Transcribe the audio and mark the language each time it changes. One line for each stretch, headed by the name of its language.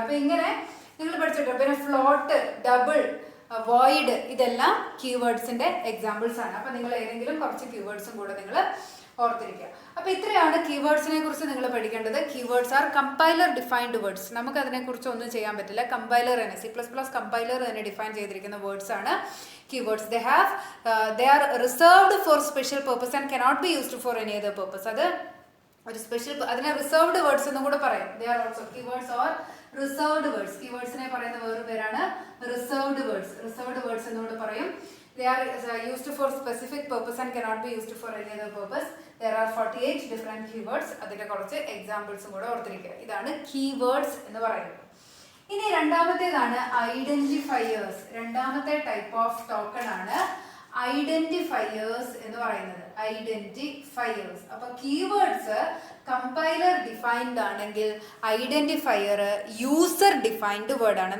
Malayalam: അപ്പൊ ഇങ്ങനെ നിങ്ങൾ പഠിച്ചിട്ടുണ്ട്. പിന്നെ ഫ്ലോട്ട്, ഡബിൾ, വോയിഡ്, ഇതെല്ലാം കീവേഡ്സിന്റെ എക്സാമ്പിൾസ് ആണ്. അപ്പൊ നിങ്ങൾ ഏതെങ്കിലും കുറച്ച് കീവേഡ്സും കൂടെ നിങ്ങൾ ഓർത്തിരിക്കുക. അപ്പൊ ഇത്രയാണ് കീവേഡ്സിനെ കുറിച്ച് നിങ്ങൾ പഠിക്കേണ്ടത്.
English: Keywords are compiler defined words.
Malayalam: നമുക്ക് അതിനെ കുറിച്ച് ഒന്നും ചെയ്യാൻ പറ്റില്ല. കമ്പൈലർ തന്നെ C++ കമ്പൈലർ തന്നെ ഡിഫൈൻ ചെയ്തിരിക്കുന്ന വേർഡ്സ് ആണ് keywords.
English: they are reserved for special purpose and cannot be used for any other purpose.
Malayalam: അത് ഒരു സ്പെഷ്യൽ, അതിനെ റിസർവ്ഡ് വേർഡ്സ് എന്നും കൂടെ പറയും.
English: they are also keywords or reserved words.
Malayalam: കീവേഡ്സിനെ പറയുന്ന വേറൊരു പേരാണ് റിസർവ്ഡ് വേർഡ്സ് എന്നുകൂടെ പറയും.
English: they are used for specific purpose and cannot be used for any other purpose. there are 48 different keywords.
Malayalam: അതിന്റെ കുറച്ച് എക്സാമ്പിൾസും കൂടെ ഓർത്തിരിക്കുക. ഇതാണ് കീവേഡ്സ് എന്ന് പറയുന്നത്. ഇനി രണ്ടാമത്തേതാണ് ഐഡന്റിഫയേഴ്സ്. രണ്ടാമത്തെ ടൈപ്പ് ഓഫ് ടോക്കൺ ആണ് ഐഡന്റിഫയേഴ്സ് എന്ന് പറയുന്നത്. ഐഡന്റിഫയേഴ്സ്. അപ്പൊ കീവേഡ്സ് കമ്പൈലർ ഡിഫൈൻഡ് ആണെങ്കിൽ ഐഡന്റിഫയർ യൂസർ ഡിഫൈൻഡ് വേർഡ് ആണ്.